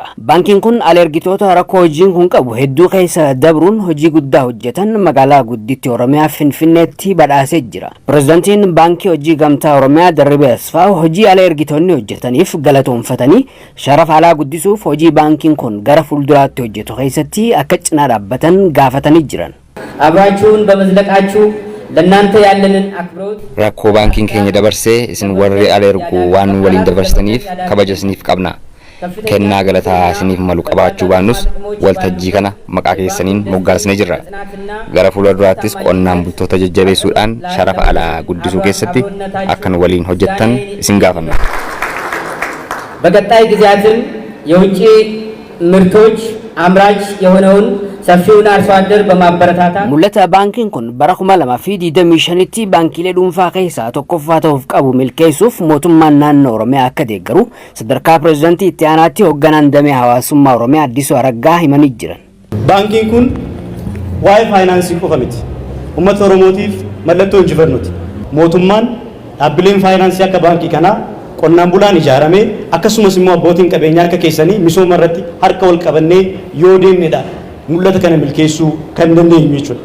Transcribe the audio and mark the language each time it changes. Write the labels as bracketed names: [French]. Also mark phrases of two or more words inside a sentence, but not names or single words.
[Oromo] Baankiin kun alergitoota rakkoo hojiin kun qabu hedduu keessa dabruun hojii guddaa hojjetan magaalaa guddittii Oromiyaa Finfinneetti badhaasee jira. Pireezidaantiin Baankii Hojii Gamtaa Oromiyaa Darribee Asfaaw hojii alergitoonni hojjetaniif galatoonfatanii sharafa alaa guddisuuf hojii baankiin kun gara fuulduraatti hojjetu keessatti akka cinaa dhaabbatan gaafatanii jiran. [Amharic] አብራችሁን በመዝለቃችሁ ለእናንተ ያለንን አክብሮት [Oromo] rakkoo baankiin keenya dabarsee isin warri alergu waan waliin dabarsaniif kabaja isiniif qabna. Kennaa galataa isiniif malu qabaachuu baannus waltajjii kana maqaa keessaniin moggaasnee jirra. Gara fuulduraattis qonnaan bultoota jajjabeessuudhaan sharafa alaa guddisuu keessatti akkan waliin hojjettan isin gaafanna. [Amharic] በቀጣይ ጊዜያትም የውጭ ምርቶች አምራች የሆነውን ሰፊውን አርሶ አደር በማበረታታት [Oromo] Mullata baankiin kun bara 2025tti baankiilee dhuunfaa keessaa tokkoffaa ta'uuf qabu milkeessuuf mootummaan naannoo Oromiyaa akka deeggaru sadarkaa pireezidaantii itti aanaatti hoogganaan damee hawaasummaa Oromiyaa Addisuu Araggaa himanii jiran. Baankiin kun waa'ee faayinaansii qofa miti. Uummata Oromootiif mallattoo injifannooti. Mootummaan dhaabbileen faayinaansii akka baankii kanaa qonnaan bulaan ijaaramee akkasumas immoo abbootiin qabeenyaa harka keessanii misooma irratti harka wal qabannee yoo deemnedha mul'ata kana milkeessuu kan dandeenyu jechuudha.